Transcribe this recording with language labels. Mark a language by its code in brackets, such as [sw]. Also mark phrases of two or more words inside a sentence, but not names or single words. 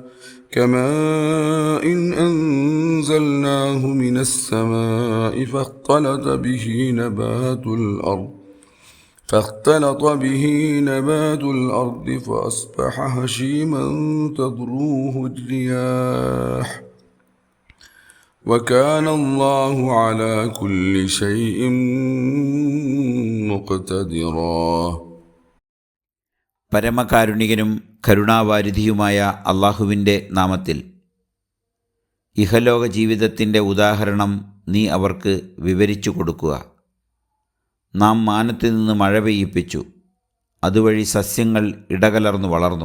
[ar] كماء أنزلناه من السماء فاختلط به نبات الأرض فأصبح هشيما تذروه الرياح وكان الله على كل شيء مقتدرا. [ml] പരമകാരുണികനും കരുണാവാരിധിയുമായ അള്ളാഹുവിൻ്റെ നാമത്തിൽ. ഇഹലോക ജീവിതത്തിൻ്റെ ഉദാഹരണം നീ അവർക്ക് വിവരിച്ചു കൊടുക്കുക. നാം മാനത്തു നിന്ന് മഴ പെയ്യിപ്പിച്ചു, അതുവഴി സസ്യങ്ങൾ ഇടകലർന്നു വളർന്നു.